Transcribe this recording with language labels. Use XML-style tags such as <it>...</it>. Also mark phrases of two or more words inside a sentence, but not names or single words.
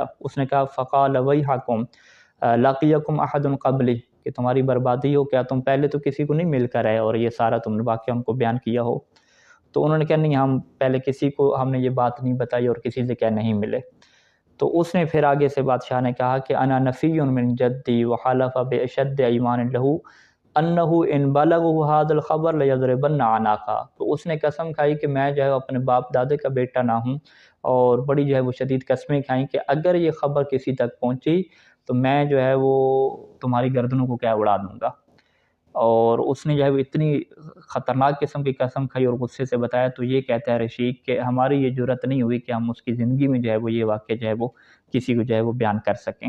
<ur>اس نے کہا</ur> <ar>فقال ویحکم لقیکم احد قبلی،</ar> <ur>کہ تمہاری بربادی ہو، کیا تم پہلے تو کسی کو نہیں مل کر آئے اور یہ سارا تم نے واقعہ ان کو بیان کیا ہو؟ تو انہوں نے کہا نہیں، ہم پہلے کسی کو ہم نے یہ بات نہیں بتائی اور کسی سے کیا نہیں ملے۔ تو اس نے پھر آگے سے بادشاہ نے کہا کہ</ur> <ar>انا نفی من جدی وحلف باشد ایمان له انه ان بلغه هذا الخبر لیضربن عناقا،</ar> <ur>تو اس نے قسم کھائی کہ میں جو ہے اپنے باپ دادے کا بیٹا نہ ہوں، اور بڑی جو ہے وہ شدید قسمیں کھائیں کہ اگر یہ خبر کسی تک پہنچی تو میں جو ہے وہ تمہاری گردنوں کو کیا اڑا دوں گا۔ اور اس نے جو ہے وہ اتنی خطرناک قسم کی قسم کھائی اور غصے سے بتایا، تو یہ کہتا ہے رشید کہ ہماری یہ جرأت نہیں ہوئی کہ ہم اس کی زندگی میں جو ہے وہ یہ واقعہ جو ہے وہ کسی کو جو ہے وہ بیان کر سکیں۔</ur>